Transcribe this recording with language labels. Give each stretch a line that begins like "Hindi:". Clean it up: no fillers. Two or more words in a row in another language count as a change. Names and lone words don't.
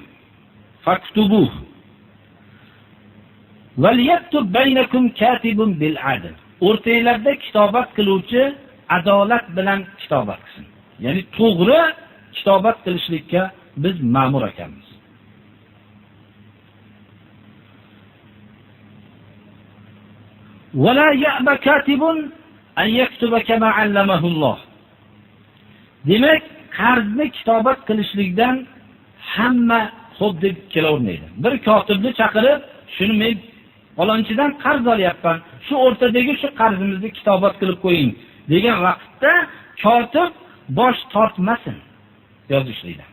Arabic: فاكتبوه وليكتب بينكم كاتب بالعدل.
Uzbek: O'rtanglarda kitobat qiluvchi adolat bilan kitobat qilsin. Ya'ni to'g'ri kitobat qilishlikka biz ma'mur ekanmiz.
Arabic: ولا يأب كاتب أن يكتب كما علمه الله.
Uzbek: Demak, qarzni kitobat qilishlikdan hamma xo'p deb kelavermaydi. Bir kotibni chaqirib, shuni men falonchidan qarz olyapman, shu o'rtadagi shu qarzimizni kitobat qilib qo'ying degan vaqtda kotib bosh tortmasin yozishlikdan.